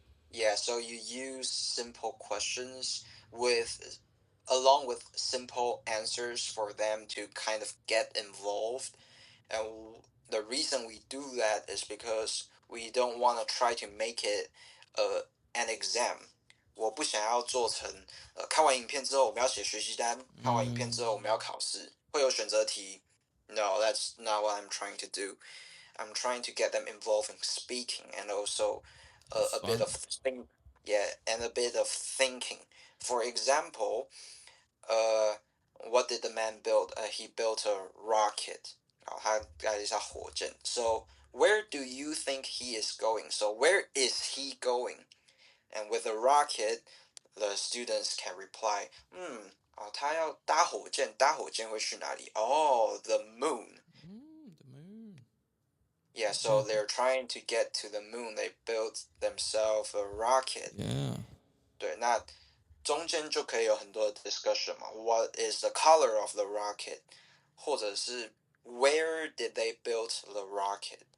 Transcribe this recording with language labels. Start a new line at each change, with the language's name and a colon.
English: Yeah, so you use simple questions along with simple answers for them to kind of get involved. And the reason we do that is because we don't want to try to make it an exam.
Chinese: 我不想要做成看完影片之后我们要写学习单，看完影片之后我们要考试，会有选择题。
English: No, that's not what I'm trying to do. I'm trying to get them involved in speaking and also a bit of and a bit of thinking. For example, what did the man build? He built a rocket.
Chinese: 他盖了一下火箭.
English: So where do you think he is going? So where is he going? And with a rocket, the students can reply,
Chinese: 他要搭火箭，搭火箭会去哪里？
English: Oh, the moon. The moon. Yeah, so they're trying to get to the moon. They built themselves a rocket. Yeah.
Chinese: 对，那中间就可以有很多的 discussion 嘛。
English: What is the color of the rocket？
Chinese: 或者是
English: Where did they build the rocket？